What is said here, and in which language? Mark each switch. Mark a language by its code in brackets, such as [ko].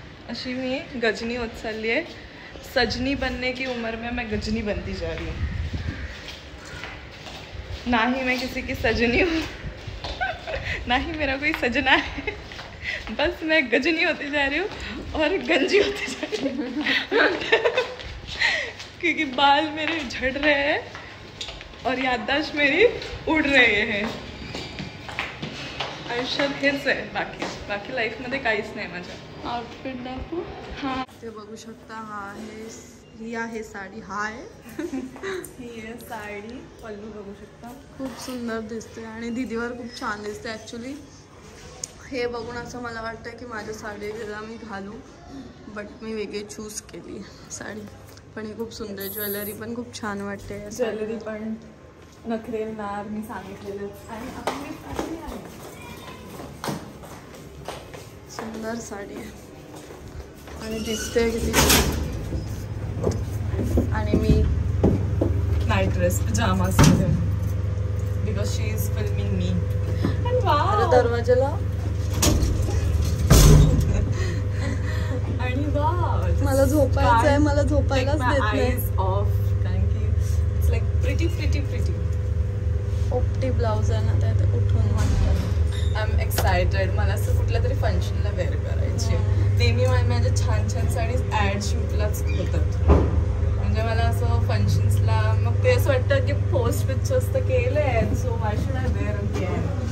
[mr] अशी मी गजनी होत चालली आहे. [hi] सजनी बनने की उम्र में मैं गजनी बनती जा रही हूँ. ना ही मैं किसी की सजनी हूँ ना ही मेरा कोई सजना है. बस मैं गजनी होती जा रही हूँ और गंजी होती जा रही हूँ क्योंकि बाल मेरे झड़ रहे हैं और याददाश्त मेरी उड़ रही है. [mr] आयुष्यात हेच आहे. बाकी लाईफमध्ये काहीच नाही माझ्या. आउटफिट दाखवू. हां ते बघू शकता. ही आहे साडी. ही आहे साडी. पल्लू बघू शकता. खूप सुंदर दिसते आणि दीदीवर खूप छान दिसते. ॲक्च्युली हे बघून असं मला वाटतं की माझ्या साडीला मी घालू, बट मी वेगळी चूज केली साडी. पण ही खूप सुंदर, ज्वेलरी पण खूप छान वाटते. ज्वेलरी पण नखरेलदार मी सांगितलेलं. आणि आपली साडी आहे, सुंदर साडी आहे आणि दिसते किती. आणि मी नाईट ड्रेस पजामास मध्ये, [en] Because she is filming me. [mr] आणि वाव, दरवाजाला आणि वाव, मला झोपायचं आहे, मला झोपायलाच देत नाही. ऑफ, कारण की [en] It's like pretty. [mr] ओपटी ब्लाउज आहे ना, त्यात उठून वाटतं. [en] I am excited. [mr] मला असं कुठल्या तरी फंक्शनला वेअर करायची. नेहमी माझ्या छान साडीज ॲड शूटलाच होतात. म्हणजे मला असं फंक्शन्सला मग ते असं वाटतं की पोस्ट पिक्चर्स तर केले आहेत, [en] So why should I wear again.